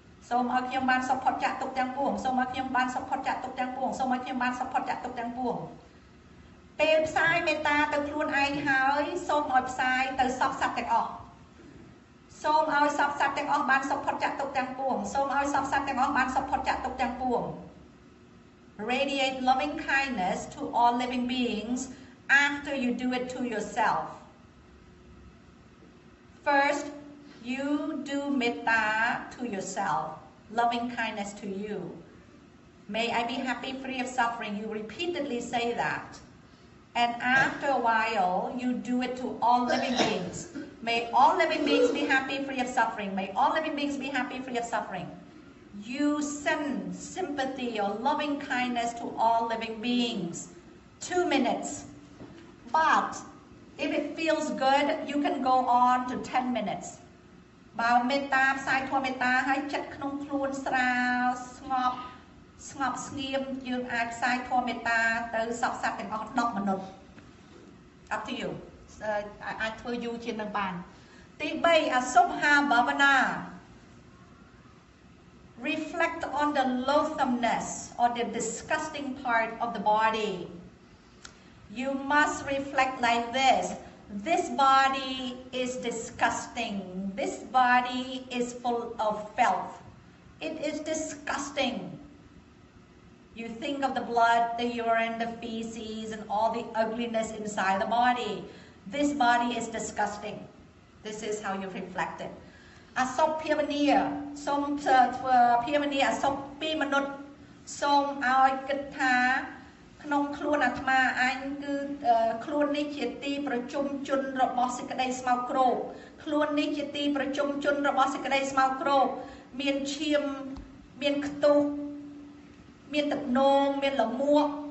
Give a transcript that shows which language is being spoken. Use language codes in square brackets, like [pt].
[km] សូមឲ្យខ្ញុំបានសុខផុតចាកទុក្ខទាំងពួងសូមឲ្យខ្ញុំបានសុខផុតចាកទុក្ខទាំងពួងសូមឲ្យខ្ញុំបានសុខផុតចាកទុក្ខទាំងពួងពេលផ្សាយមេត្តាទៅខ្លួនឯងហើយសូមឲ្យផ្សាយទៅសពសត្វទាំងអស់សូមឲ្យសពសត្វទាំងអស់បានសុខផុតចាកទុក្ខទាំងពួងសូមឲ្យសពសត្វទាំងអស់បានសុខផុតចាកទុក្ខទាំងពួង [en] Radiate loving kindness to all living beings after you do it to yourself. First, you do metta to yourself, loving kindness to you. May I be happy, free of suffering. You repeatedly say that. And after a while, you do it to all living beings. May all living beings be happy, free of suffering. May all living beings be happy, free of suffering. You send sympathy or loving kindness to all living beings. 2 minutes. But if it feels good, you can go on to 10 minutes. [km] បើមេត្តាផ្សាយធម៌មេត្តាឲ្យចិត្តក្នុងខ្លួនស្រាលស្ងប់ស្ងៀមយើងអាចផ្សាយធម៌មេត្តាទៅសពសត្វទាំងអស់10មនុស្ស [en] Up to you [km] អាចធ្វើយូរជាងនឹងបានទី 3 Asubha Bhavana [en] reflect on the loathsomeness or the disgusting part of the body. You must reflect like this. This body is disgusting. This body is full of filth. It is disgusting. You think of the blood, the urine, the feces, and all the ugliness inside the body. This body is disgusting. This is how you reflect it. [km] អសុភភាវនាសូមធ្វើភាវនាអសុភពីមនុស្សសូមឲ្យគិតថាក្នុងខ្លួនអាត្មាអញគឺខ្លួននេះជាទីប្រជុំជនរបស់សេចក្តីស្មោកគ្រោកខ្លួននេះជាទីប្រជុំជនរបស់សេចក្តីស្មោកគ្រោកមានឈាមមានខ្ទុះមានទឹកនោមមានលមួក